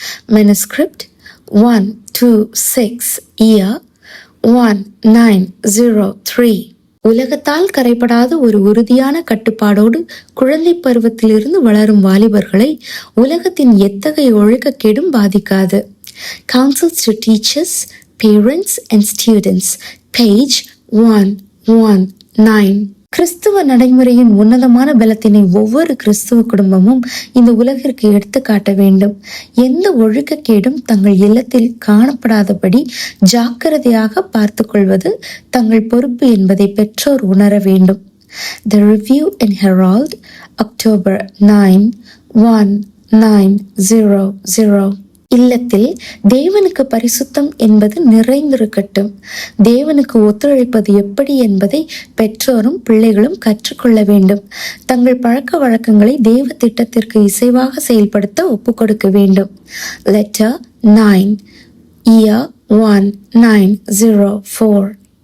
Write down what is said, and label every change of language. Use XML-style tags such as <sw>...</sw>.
<en>Manuscript 126 year 1903.</en> <ta>உலகத்தால் கரைப்படாத ஒரு உறுதியான கட்டுப்பாடோடு குழந்தை பருவத்திலிருந்து வளரும் வாலிபர்களை உலகத்தின் எத்தகைய ஒழுக்கக்கேடும் பாதிக்காது.</ta> <en>Counsels to Teachers, Parents and Students, page 119.</en> <ta>கிறிஸ்துவ நடைமுறையின் உன்னதமான பலத்தினை ஒவ்வொரு கிறிஸ்துவ குடும்பமும் இந்த உலகிற்கு எடுத்து காட்ட வேண்டும். எந்த ஒழுக்கக்கேடும் தங்கள் இல்லத்தில் காணப்படாதபடி ஜாக்கிரதையாக பார்த்து கொள்வது தங்கள் பொறுப்பு என்பதை பெற்றோர் உணர வேண்டும்.</ta> <en>The Review and Herald, October 9, 1900.</en> <ta>இல்லத்தில் தேவனுக்கு பரிசுத்தம் என்பது நிறைந்திருக்கட்டும். தேவனுக்கு ஒத்துழைப்பது எப்படி என்பதை பெற்றோரும் பிள்ளைகளும் கற்றுக்கொள்ள வேண்டும். தங்கள் பழக்க வழக்கங்களை தேவ திட்டத்திற்கு இசைவாக செயல்படுத்த ஒப்புக்கொடுக்க வேண்டும்.</ta> <en>Letter 9 year 1904.</en>